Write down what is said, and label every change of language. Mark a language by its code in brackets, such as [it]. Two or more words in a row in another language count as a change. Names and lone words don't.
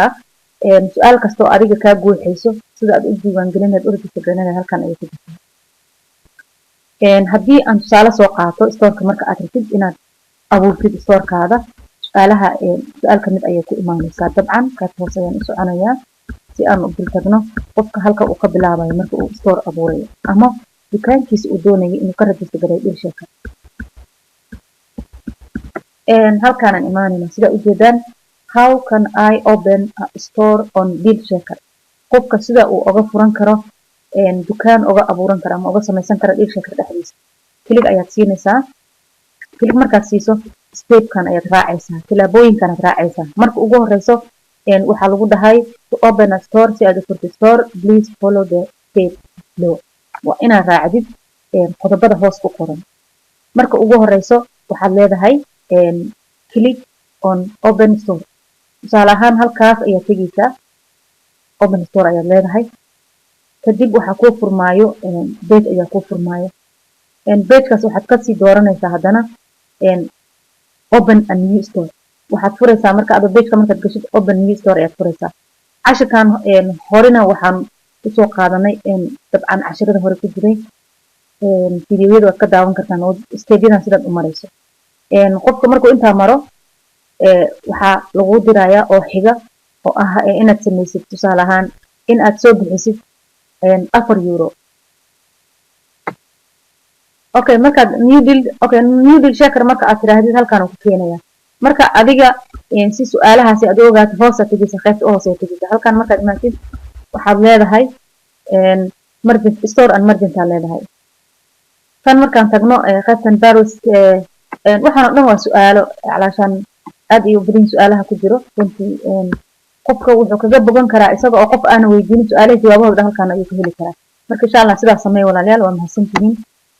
[so] su'aal kasto adiga ka guuxayso sida aad u diiwaan gelinayd u register garanayd halkan ay ku jirtaa haddii aan tusaale soo qaato stoorka marka aad rabtid inaad abuurtid stoorkaada su'aalaha su'aal ka mid ayay ku imaanaysaa dabcan kaad hoose ayaan u soconayaa si aan u dul tagno qofka halka uu ka bilaabayo marka uu stoor abuurayo ama dukaankiisa uu doonayo inuu ka rajista gareeyo DealShare. halkaanaan imaanayna sida ujeedaan [en] how can I open a store on DealShare [so] qofka sida uu uga furan karo dukaan uga abuuran karo ama uga samaysan karo DealShare dhexdiisa kilig ayaad siinaysaa kilig markaad siiso stepkan ayaad raacaysaa tilaabooyinkan aad raacaysaa marka ugu horeyso waxaa lagu dhahay [en] to open a store [so] si aad u furtid store [en] please follow the step below [so] waa inaad raacdid qodobada hoos ku qoran marka ugu horeyso waxaad leedahay [en] click on open store [so] tusaale ahaan halkaas ayaad tegaysaa [en] open store [so] ayaad leedahay kadib waxaa kuu furmaayo page ayaa kuu furmaayo pagekaas waxaad kasii dooranaysaa haddana [en] open a new store [so] waxaad furaysaa marka aad pageka markaad gashid [en] open new store [so] ayaad furaysaa cashirkan horena waxaan usoo qaadanay dabcan cashirada hore ku jiray fiidiyoyada waad ka daawan kartaan oo stageyadan sidaad u marayso qofka markuu intaa maro waxaa lagu dirayaa oo xiga oo ah inaad samaysid tusaale ahaan in aad soo bixisid €4 okay markaad new DealShare marka aad tiraahdid halkaan uu ku keenayaa marka adiga si su'aalahaasi aad ogaato hoos aad tegaysaa qaybta hoos aad tegaysaa halkaan markaad imaatid waxaad leedahay [en] store and merchant [so] aad leedahay tan markaan tagno qaybtan barrows waxaan oo dhan waa su'aalo calaashaan aad iyo badan su'aalaha ku jiro runtii qofka wuxuu kaga bogan karaa isaga oo qof aan weydiinin su'aalaha jawaabahooda halkaan ayuu ka heli karaa marka insha Allah sidaas sameey walaalayaal waa mahadsantihiin